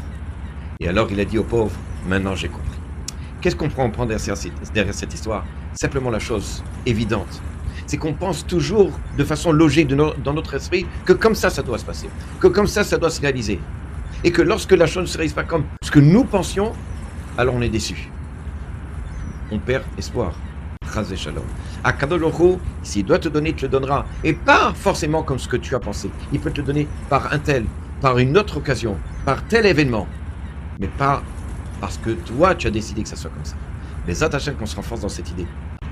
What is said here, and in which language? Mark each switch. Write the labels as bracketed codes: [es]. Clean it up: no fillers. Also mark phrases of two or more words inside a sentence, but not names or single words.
[fr] Et alors il a dit au pauvre, maintenant j'ai compris. Qu'est-ce qu'on prend derrière cette histoire? Simplement la chose évidente, c'est qu'on pense toujours de façon logique dans notre esprit que comme ça doit se passer, que comme ça doit se réaliser. Et que lorsque la chose ne se réalise pas comme ce que nous pensions, alors on est déçu. On perd espoir. [he] חס ושלום. הקדוש ברוך הוא, [fr] s'il doit te donner, il te le donnera. Et pas forcément comme ce que tu as pensé. Il peut te le donner par un tel, par une autre occasion, par tel événement. Mais pas parce que toi, tu as décidé que ça soit comme ça. Les attachés qu'on se renforce dans cette idée.